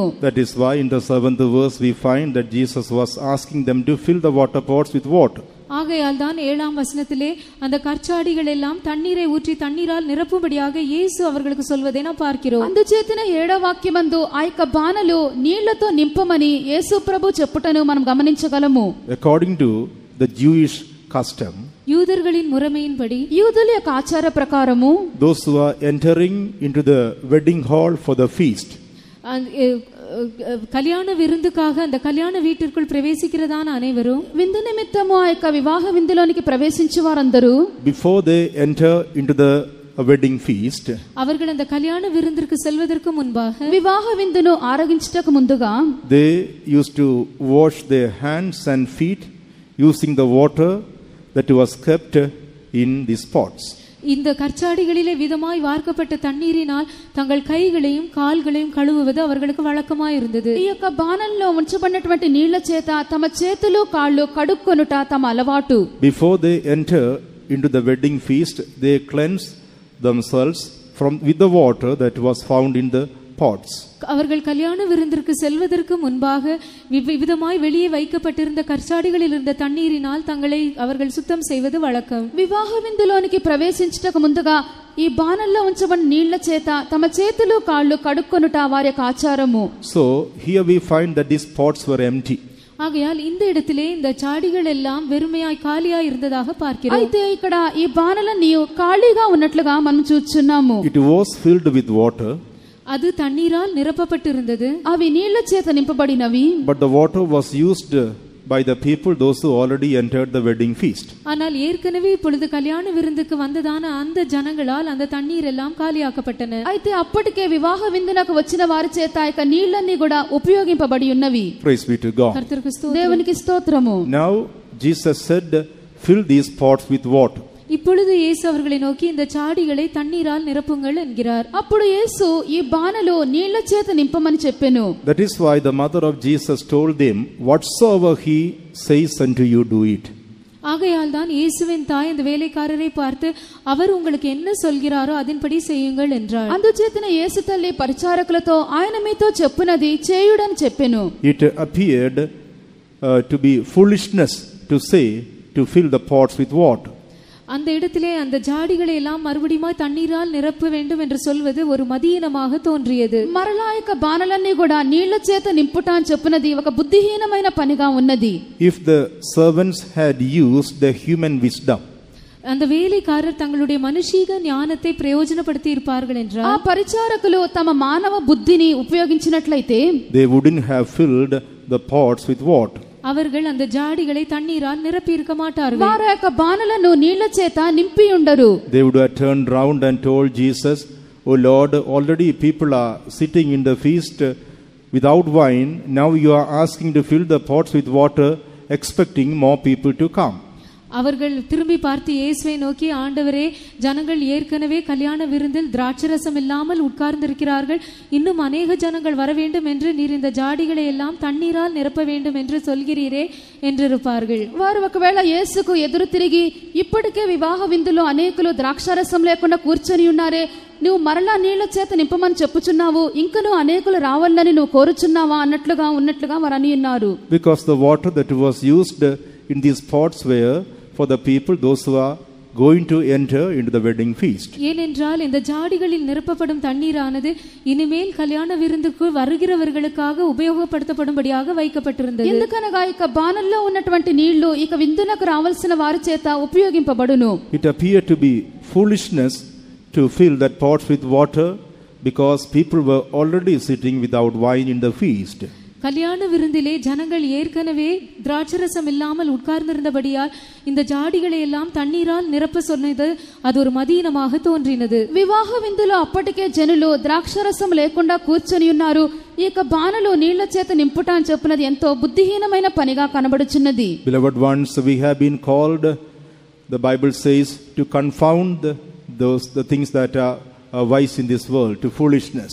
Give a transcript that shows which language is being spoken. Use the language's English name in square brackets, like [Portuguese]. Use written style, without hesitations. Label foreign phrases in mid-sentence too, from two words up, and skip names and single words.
[English] That is why in the 7th verse we find that Jesus was asking them to fill the water pots with water. [Tamil] ஆகையால் தான் 7ஆம் வசனத்திலே அந்த கற்சாடிகள் எல்லாம் தண்ணீரை ஊற்றி தண்ணீரால் நிரப்பும்படியாக இயேசு அவர்களுக்கு சொல்வதை நாம் பார்க்கிறோம். [Telugu] అందుచేతనే 7వ వాక్యమందు ఆ యొక్క బాణలు నీళ్లతో నింపమని యేసు ప్రభు చెప్పుటను మనం గమనించగలము. [English] According to the Jewish custom, [Tamil] யூதர்களின் முறைமையின்படி [Telugu] యూదుల యొక్క ఆచార ప్రకారము [English] those who are entering into the wedding hall for the feast, [Tamil] கல்யாண விருந்துக்காக அந்த கல்யாண வீட்டிற்குள் பிரவேசிக்கிறதான அனைவரும் [Telugu] విందు నిమిత్తము ఆ యొక్క వివాహ విందులోనికి ప్రవేశించే వారందరూ [English] before they enter into the a wedding feast, [Tamil] அவர்கள் அந்த கல்யாண விருந்திற்கு செல்வதற்கு முன்பாக [Telugu] వివాహ విందును ఆరగించుటకు ముందుగా [English] they used to wash their hands and feet using the water that was kept in these pots. [Tamil] இந்த கற்சாடிகளிலே விதமாய் வார்க்கப்பட்ட தண்ணீரினால் தங்கள் கைகளையும் கால்களையும் கழுவுவது அவர்களுக்கு வழக்கமாய் இருந்தது. [Telugu] ఈ యొక్క బాణంలో ఉంచబడినటువంటి నీళ్ల చేత తమ చేతులు కాళ్ళు కడుక్కొనుట తమ అలవాటు. [English] Before they enter into the wedding feast, they cleanse themselves with the water that was found in the pots. [Tamil] அவர்கள் கல்யாண விருந்திற்கு செல்வதற்கு முன்பாக விவிதமாய் வெளியே வைக்கப்பட்டிருந்த கற்சாடிகளில் இருந்த தண்ணீரினால் தங்களை அவர்கள் சுத்தம் செய்வது வழக்கம். [Telugu] వివాహ విందులోనికి ప్రవేశించుటకు ముందుగా ఈ బాణంలో ఉంచబడిన నీళ్ల చేత తమ చేతులు కాళ్ళు కడుక్కొనుట వారి యొక్క ఆచారము. [English] So here we find that these pots were empty. [Tamil] ஆகையால் இந்த இடத்திலே இந்த சாடிகள் எல்லாம் வெறுமையாய் காலியாய் இருந்ததாக பார்க்கிறோம். [Telugu] అయితే ఇక్కడ ఈ బాణలన్నీ ఖాళీగా ఉన్నట్లుగా మనం చూస్తున్నాము. [English] It was filled with water. [Tamil] அது தண்ணீரால் நிரப்பப்பட்டிருந்தது. [Telugu] అవి నీళ్ల చేత నింపబడినవి. [English] But the water was used by the people, those who already entered the wedding feast. [Tamil] ஆனால் ஏற்கனவே இப்பொழுது கல்யாண விருந்துக்கு வந்ததான அந்த ஜனங்களால் அந்த தண்ணீர் எல்லாம் காலியாக்கப்பட்டன. [Telugu] అయితే అప్పటికే వివాహ విందునకు వచ్చిన వారి చేత ఆ యొక్క నీళ్లన్నీ కూడా ఉపయోగింపబడి ఉన్నవి. [English] Praise be to God. [Tamil] கர்த்தருக்கு ஸ்தோத்திரம். [Telugu] దేవునికి స్తోత్రము. [English] Now Jesus said, fill these pots with water. [Tamil] இப்பொழுது இயேசு அவர்களை நோக்கி இந்த சாடிகளை தண்ணீரால் நிரப்புங்கள் என்கிறார். [Telugu] అప్పుడు యేసు ఈ బాణలు నీళ్ల చేత నింపమని చెప్పెను. [English] That is why the mother of Jesus told them, whatsoever he says unto you, do it. [Tamil] ஆகையால் தான் இயேசுவின் தாய் அந்த வேலைக்காரரை பார்த்து அவர் உங்களுக்கு என்ன சொல்கிறாரோ அதன்படி செய்யுங்கள் என்றார். [Telugu] అందుచేతన యేసు తల్లి పరిచారకులతో ఆయన మీతో చెప్పునది చేయుడని చెప్పెను. [English] It appeared to be foolishness to say to fill the pots with water. [Tamil] அந்த இடத்திலே அந்த ஜாடிகளை எல்லாம் மறுபடியும் தண்ணீரால் நிரப்ப வேண்டும் என்று சொல்வது ஒரு மதியீனமாக தோன்றியது. [Telugu] మరలా యొక్క బాణలన్నీ కూడా నీళ్ల చేత నింపుట అని చెప్పినది ఒక బుద్ధిహీనమైన పనిగా ఉన్నది. [English] If the servants had used the human wisdom, [Tamil] அந்த வேலைக்காரர் தங்களுடைய மனுஷீக ஞானத்தை பிரயோஜனப்படுத்தி இருப்பார்கள் என்றால் [Telugu] ఆ పరిచారకులు తమ మానవ బుద్ధిని ఉపయోగించినట్లయితే [English] they wouldn't have filled the pots with water. [Tamil] அவர்கள் அந்த ஜாடிகளை தண்ணீரால் நிரப்பி இருக்க மாட்டார்கள். [Telugu] వారి యొక్క బాణలను నీళ్ల చేత నింపి ఉండరు. [English] They would have turned round and told Jesus, "Oh Lord, already people are sitting in the feast without wine. Now you are asking to fill the pots with water, expecting more people to come." [Tamil] அவர்கள் திரும்பி பார்த்து இயேசுவை நோக்கி, ஆண்டவரே, ஜனங்கள் ஏற்கனவே கல்யாண விருந்தில் திராட்சரசம் இல்லாமல் உட்கார்ந்திருக்கிறார்கள், இன்னும் அநேக ஜனங்கள் வர வேண்டும் என்று நீர் இந்த ஜாடிகளை எல்லாம் தண்ணீரால் நிரப்ப வேண்டும் என்று சொல்கிறீரே என்றிருப்பார்கள். [Telugu] వారు ఒకవేళ యేసుకు ఎదురు తిరిగి ఇప్పటికే వివాహ విందులో అనేకులు ద్రాక్షారసం లేకుండా కూర్చొని ఉన్నారే, నువ్వు మరలా నీళ్ల చేత నింపమని చెప్పుచున్నావు, ఇంకను అనేకులు రావాలని నువ్వు కోరుచున్నావా ఉన్నట్లుగా వారు అని ఉన్నారు. [English] Because the water that was used in these pots were for the people, those who are going to enter into the wedding feast. [Tamil] ஏனென்றால் இந்த ஜாடிகளில் நிரப்பப்படும் தண்ணீரானது இனிமேல் கல்யாண விருந்துக்கு வருகிறவர்களுக்காக உபயோகப்படுத்தப்படும்படியாக வைக்கப்பட்டிருந்தது. [Telugu] ఎందుకనగా ఇక బాణల్లో ఉన్నటువంటి నీళ్లు ఇక విందునకు రావాల్సిన వారి చేత ఉపయోగింపబడును. [English] It appeared to be foolishness to fill that pots with water because people were already sitting without wine in the feast. [Tamil] கல்யாண விருந்திலே ஜனங்கள் ஏற்கனவே திராட்சரசம் இல்லாமல் உட்கார்ந்திருந்தபடியால் இந்த ஜாடிகளை எல்லாம் தண்ணீரால் நிரப்ப சொன்னது அது ஒரு மதியீனமாக தோன்றினது. [Telugu] వివాహ విందులో అప్పటికే జనులు ద్రాక్షరసం లేకుండా కూర్చొని ఉన్నారు, ఈ యొక్క బాణలు నీళ్ల చేత నింపుట అని చెప్పినది ఎంతో బుద్ధిహీనమైన పనిగా కనబడుచున్నది. [English] Beloved ones, we have been called, the Bible says, to confound the things that are wise in this world, to foolishness.